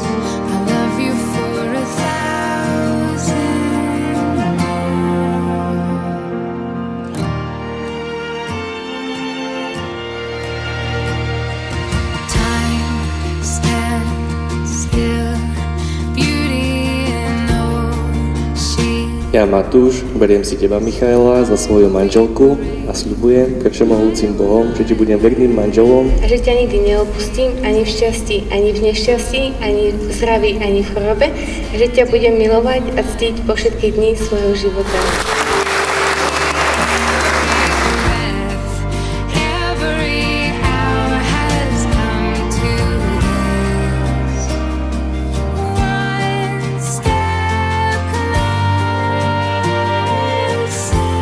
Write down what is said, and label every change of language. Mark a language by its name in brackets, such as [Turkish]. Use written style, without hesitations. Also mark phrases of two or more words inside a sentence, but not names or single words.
[English] I love you for 1,000 more. Time stands still, beauty in all she. [Slovak] Ja, Matúš, beriem si teba, Michaela, za svoju manželku a sľubujem pred všemohúcim Bohom, že ti budem verným manželom A že ťa nikdy neopustím, ani v šťastí, ani v nešťastí, ani v zdraví, ani v chorobe. A že ťa budem milovať a ctiť po všetky dni svojho života. [English] Every hour has come to this. One step closer.